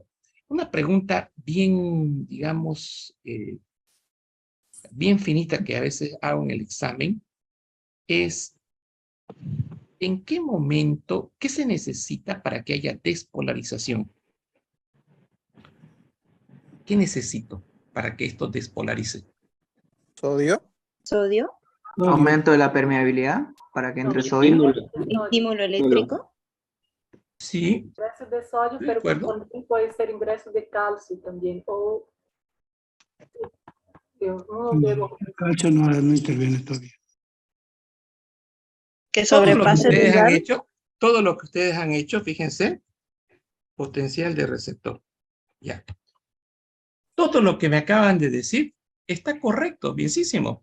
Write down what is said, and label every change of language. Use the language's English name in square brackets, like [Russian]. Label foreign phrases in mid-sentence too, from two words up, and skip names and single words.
[Spanish] Una pregunta bien, digamos, bien finita que a veces hago en el examen es ¿en qué momento, qué se necesita para que haya despolarización? ¿Qué necesito para que esto despolarice? ¿Sodio? Sodio. Aumento de la permeabilidad para que entre sodio. Estímulo eléctrico. Sí, [Portuguese] Ingresso de sódio, [Spanish] de pero acuerdo. [Portuguese] também pode ser ingresso de cálcio também. Ou eu não devo. [Spanish] El calcio no interviene todavía. Que Todo lo que sobrepase el ustedes han umbral. hecho, todo lo que ustedes han hecho, fíjense, potencial de receptor. Ya. Todo lo que me acaban de decir está correcto, bienísimo.